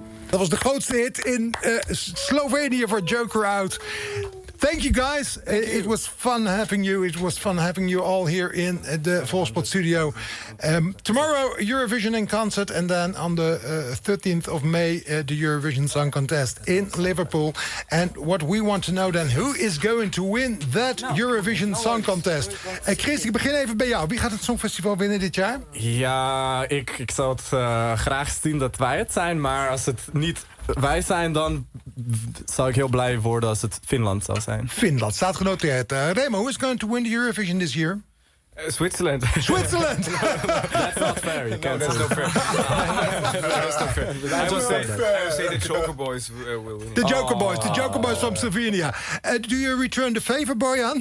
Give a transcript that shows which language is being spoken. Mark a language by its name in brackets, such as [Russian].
[Dutch] Dat was de grootste hit in Slovenië voor Joker Out. [English] Thank you guys. It was fun having you. It was fun having you all here in the Volspot studio. Tomorrow, Eurovision in concert. And then on the 13th of May, the Eurovision Song Contest in Liverpool. And what we want to know then, who is going to win that Eurovision Song Contest? [Dutch] Chris, ik begin even bij jou. Wie gaat het Songfestival winnen dit jaar? Ja, ik zou het graag zien dat wij het zijn. Maar als het niet wij zijn, dan zou ik heel blij worden als het Finland zou zijn. Finland, staat genoteerd. [English] Remo, who is going to win the Eurovision this year? Switzerland. Switzerland! That's not fair. You can't That's say not fair. That's not fair. I will say the Joker Boys will win. The Joker Boys from Slovenia. Do you return the favor, Bojan?